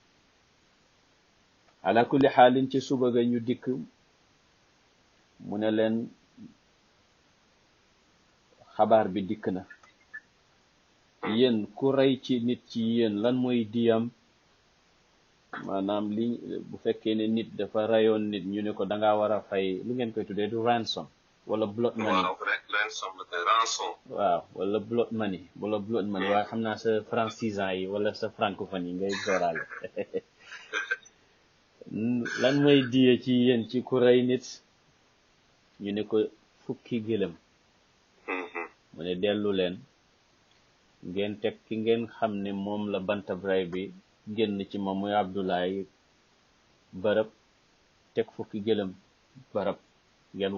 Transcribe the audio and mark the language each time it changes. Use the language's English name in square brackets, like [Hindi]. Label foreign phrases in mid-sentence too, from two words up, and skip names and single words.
[Arabic] على كل حال [Wolof] ci suba ga ñu dikk mu ne leen xabaar bi dikk na yéen ku rey ci nit ci yéen lan mooy diyam maanaam li bu fekkee ne nit dafa rayoon nit ñu ne ko da ngaa war a fay lu ngeen koy tuddee du ransom wala [English] blood money [Wolof] waaw wala [English] blood money [Wolof] waaye xam naa sa francisant yi wala sa francophone yi ngay dooraale lan mooy diye ci yéen ci ku rey nit ñu ne ko fukki gëlëm mu ne dellu leen ngeen teg ki ngeen xam ne moom la bantab ray bi génn ci moom muy Abdoulaye barab teg fukki gëlëm barab ngeen